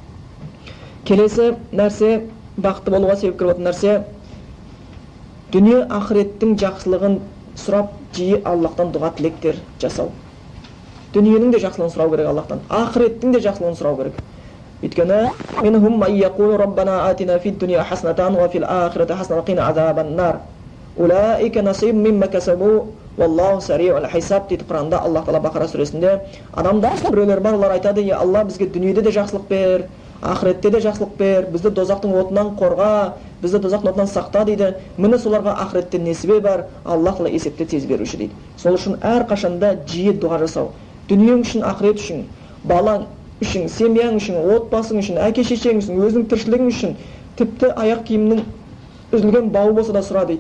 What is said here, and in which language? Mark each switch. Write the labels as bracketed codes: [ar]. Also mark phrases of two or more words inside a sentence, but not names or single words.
[kk] Келесі нәрсе, бақытты болуға себепкер болатын нәрсе, дүние ақыреттің жақсылығын сұрап, жиі Аллахтан дұға тілектер жасау. Дүниенің де жақсылығын сұрау керек Аллахтан, ақыреттің де жақсылығын сұрау керек. [ar] Өйткені منهم من يقول ربنا آتنا في الدنيا حسنة وفي الآخرة حسنة وقنا عذاب النار. أولئك نصيب مما كسبوا والله سريع الحساب [kk] дейді Құранда. Аллах Тағала Бақара сүресінде адамдар біреулер бар, олар айтады: "Я Алла, бізге дүниеде де жақсылық бер, ақыретте де жақсылық бер, бізді дозақтың отынан қорға, бізді дозақтың отынан сақта" дейді. Міне соларға ақыретте несібе бар, Аллах Тағала есепте тез беруші дейді. Сол үшін әр қашанда жиі дұға жасау. Дүниең үшін, ақырет үшін, балаң үшін, семьяң үшін, отбасың үшін, әке шешең үшін, өзің тіршілігің үшін, тіпті аяқ киімнің үзілген бауы болса да сұра дейді.